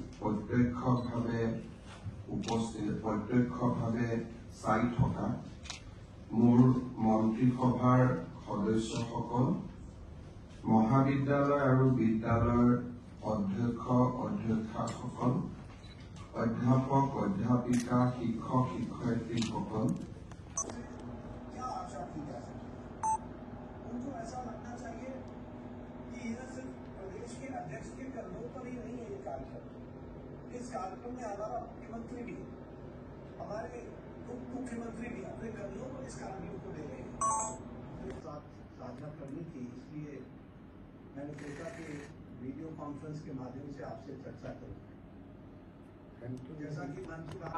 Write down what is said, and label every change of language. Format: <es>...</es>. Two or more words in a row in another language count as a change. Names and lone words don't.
<as>প্ৰত্যক্ষভাৱে চাই থকা মোৰ মন্ত্ৰীসভাৰ সদস্যসকল মহাবিদ্যালয় আৰু বিদ্যালয়ৰ অধ্যক্ষ অধ্যক্ষাসকল অধ্যাপক অধ্যাপিকা শিক্ষক শিক্ষয়িত্ৰীসকল</as> <hi>क्या आशा की जा सकती है उनको ऐसा लगना चाहिए कि यह सिर्फ प्रदेश के अध्यक्ष के कंधों पर ही नहीं है ये कार्यक्रम इस कार्यक्रम में हमारा मुख्यमंत्री भी हमारे उप मुख्यमंत्री भी अपने कंधों पर इस कार्यक्रम को ले रहे हैं साझा करनी थी इसलिए मैंने सोचा कि वीडियो कॉन्फ्रेंस के माध्यम से आपसे चर्चा करूं जैसा कि मंत्री</hi>